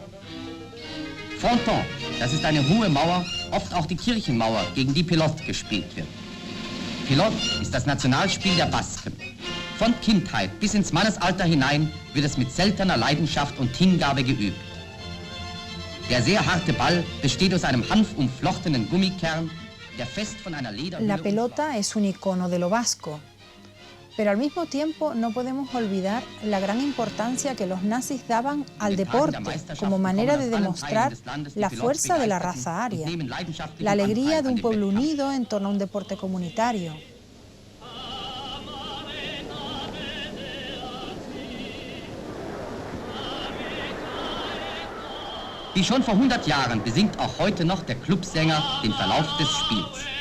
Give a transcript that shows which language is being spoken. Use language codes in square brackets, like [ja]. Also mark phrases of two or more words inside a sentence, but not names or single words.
[de] Fronton, das ist eine hohe Mauer, oft auch die Kirchenmauer, gegen die Pelot gespielt wird. Pelot ist das Nationalspiel der Basken. Von Kindheit bis ins Mannesalter hinein wird es mit seltener Leidenschaft und Hingabe geübt. Der sehr harte Ball besteht aus einem hanfumflochtenen Gummikern, der fest von einer Lederhülle... [es] La pelota es un icono de lo vasco, pero al mismo tiempo no podemos olvidar la gran importancia que los nazis daban al deporte como manera de demostrar la fuerza de la raza aria, la alegría de un pueblo unido en torno a un deporte comunitario. [de] Wie schon vor 100 Jahren besingt auch heute noch der Clubsänger den Verlauf des Spiels.